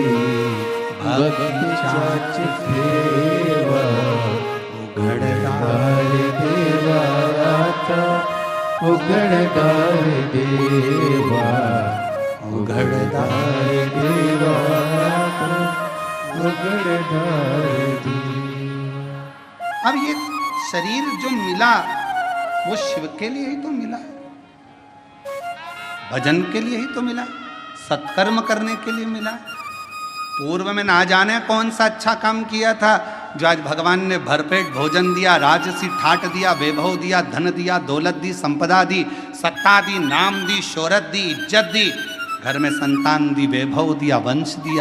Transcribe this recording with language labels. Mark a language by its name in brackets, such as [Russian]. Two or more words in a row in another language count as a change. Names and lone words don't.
[Marathi] भक्तीचाच ठेवा उघडतार देवा उघडतार देवा उघडतार देवा उघडतार देवा। [Hindi] अब ये शरीर जो मिला वो शिव के लिए ही तो मिला, भजन के लिए ही तो मिला, सत्कर्म करने के लिए मिला। पूर्व में ना जाने कौन सा अच्छा काम किया था जो आज भगवान ने भरपेट भोजन दिया, राजसी ठाट दिया, वैभव दिया, धन दिया, दौलत दी, संपदा दी, सत्ता दी, नाम दी, शोहरत दी, इज्जत दी, घर में संतान दी, वैभव दिया, वंश दिया।